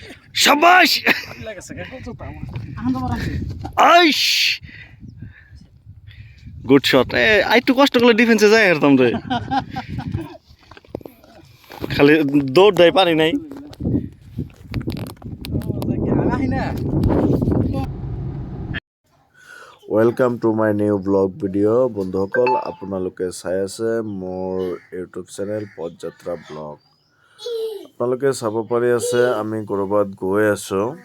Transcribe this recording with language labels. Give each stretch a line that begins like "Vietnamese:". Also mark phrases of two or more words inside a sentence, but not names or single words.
Bangla: শাবাশ আইশ
English: good shot
Bangla: আই একটু কষ্ট করলে ডিফেন্সে যাই হারতাম রে খালি দৌড় দেয় পারি নাই
English: Welcome to my new vlog video'
Assamese: বন্ধুসকল আপোনালোকে চাই আছে মোৰ
English: YouTube channel
Assamese: পদযাত্ৰা ব্লগ। আপোনালোকে চাব পাৰি আছে আমি ক'ৰবাত গৈ আছোঁ।